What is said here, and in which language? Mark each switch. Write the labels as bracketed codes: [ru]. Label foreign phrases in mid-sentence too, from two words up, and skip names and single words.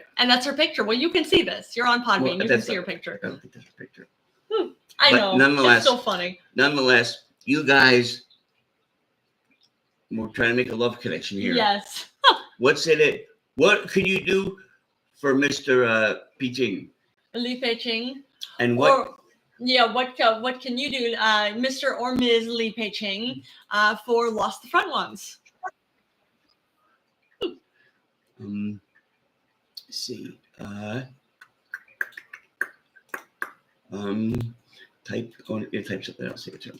[en] And that's her picture. Well, you can see this. You're on Podbean. You can see her picture. I don't think that's her picture. I know. Nonetheless, it's so funny. Nonetheless, you guys, we're trying to make a love connection here. Yes. What's in it? What could you do for Mr. Pei-ching? Li Pei-ching. And what? What can you do, Mr. or Ms. Li Pei-ching, for Lost the Front Ones? Let's see. Type something else here too.